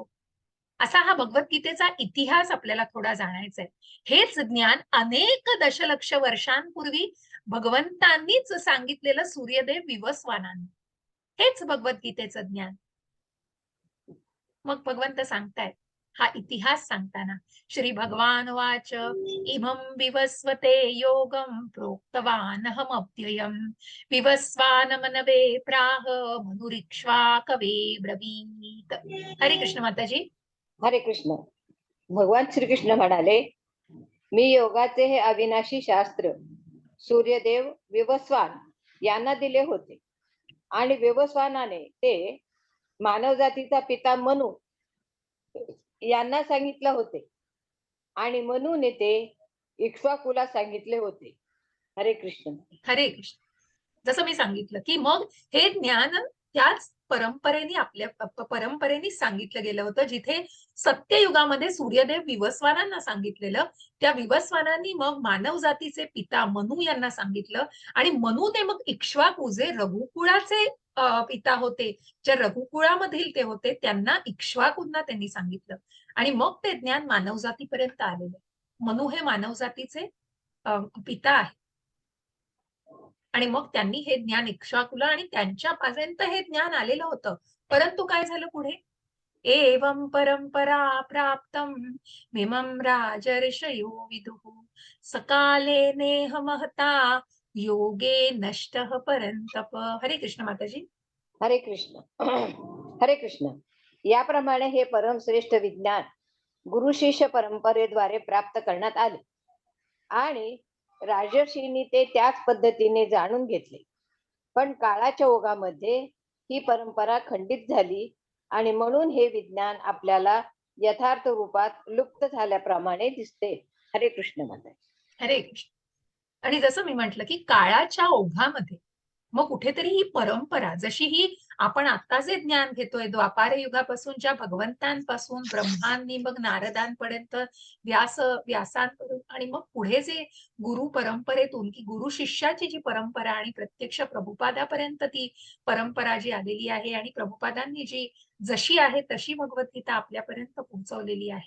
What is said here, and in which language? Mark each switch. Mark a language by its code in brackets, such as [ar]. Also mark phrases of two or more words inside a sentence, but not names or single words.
[mr] असा हा भगवद्गीतेचा इतिहास आपल्याला थोडा जाणायचा आहे. हेच ज्ञान अनेक दशलक्ष वर्षांपूर्वी भगवंतांनीच सांगितलेलं सूर्यदेव विवस्वानांनी, हेच भगवद्गीतेचं ज्ञान. मग भगवंत सांगतायत हा इतिहास सांगताना, [sa] श्री भगवान वाच इमं विवस्वते योगं प्रोक्तवानहमव्ययम् विवस्वान मनवे प्राह मनुरिक्ष्वा कवे ब्रवीत. [mr] हरे कृष्ण माताजी. हरे कृष्ण. भगवान श्रीकृष्ण म्हणाले, मी योगाचे हे अविनाशी शास्त्र सूर्यदेव विवस्वान यांना दिले होते, आणि विवस्वानाने ते मानवजातीचा पिता मनू यांना सांगितले होते, आणि मनूने ते इक्ष्वाकुला सांगितले होते. हरे कृष्ण. हरे कृष्ण. जसं मी सांगितलं की मग हे ज्ञान त्याच परंपरेने, आपल्या परंपरेने सांगितलं गेलं होतं. जिथे सत्ययुगामध्ये सूर्यदेव विवस्वानांना सांगितलेलं, त्या विवस्वानांनी मग मानव जातीचे पिता मनू यांना सांगितलं, आणि मनू ते मग इक्ष्वाकू जे रघुकुळाचे पिता होते, जे रघुकुळामधील ते होते, त्यांना इक्ष्वाकूंना त्यांनी सांगितलं. आणि मग ते ज्ञान मानवजातीपर्यंत आलेलं. मनू हे मानवजातीचे पिता आहे. आणि मग त्यांनी हे ज्ञान इक्ष्वाकुला आणि त्यांच्यापर्यंत हे ज्ञान आलेलं होतं. परंतु काय झालं पुढे, [sa] एवं परंपरा प्राप्तम मिमं राजर्षयो विदुः सकाले नेह महता योगे नष्टः परंतप. [mr] हरे कृष्ण माताजी. हरे कृष्ण. हरे कृष्ण. याप्रमाणे हे परमश्रेष्ठ विज्ञान गुरु शिष्य परंपरेद्वारे प्राप्त करण्यात आले आणि राजर्षींनी ते त्याच पद्धतीने जाणून घेतले. पण काळाच्या ओघामध्ये ही परंपरा खंडित झाली आणि म्हणून हे विज्ञान आपल्याला यथार्थ रूपात लुप्त झाल्याप्रमाणे दिसते. हरे कृष्ण माता. हरे कृष्ण. आणि जसं मी म्हंटल की काळाच्या ओघामध्ये मग कुठेतरी ही परंपरा, जशी ही आपण आता जे ज्ञान घेतोय द्वापार युगापासून, ज्या भगवंतांपासून ब्रह्मांनी मग नारदांपर्यंत व्यासांपर्यंत आणि मग पुढे जे गुरु परंपरेतून की गुरु शिष्याची जी परंपरा आणि प्रत्यक्ष प्रभुपादापर्यंत ती परंपरा जी आलेली आहे आणि प्रभुपादांनी जी जशी आहे तशी भगवद्गीता आपल्यापर्यंत पोहोचवलेली आहे.